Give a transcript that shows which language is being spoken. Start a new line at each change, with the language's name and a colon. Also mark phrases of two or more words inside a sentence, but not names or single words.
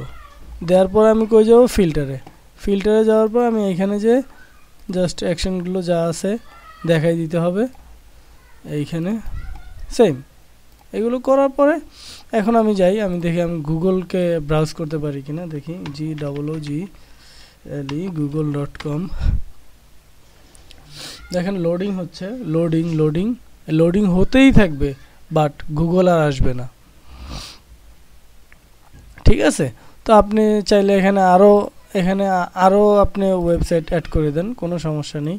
Bangla: দেওয়ার পর আমি কই যাব, ফিল্টারে যাওয়ার পর আমি এখানে যে
English: just action-গুলো
Bangla: যা আছে দেখাই দিতে হবে। এইখানে সেম এগুলো করার পরে এখন আমি যাই, আমি দেখি আমি গুগলকে ব্রাউজ করতে পারি কিনা, দেখি GOOGLE google.com। দেখেন লোডিং হচ্ছে, লোডিং হতেই থাকবে, বাট গুগল আর আসবে না। ঠিক আছে, তো আপনি চাইলে এখানে আরও আপনি ওয়েবসাইট অ্যাড করে দেন, কোনো সমস্যা নেই।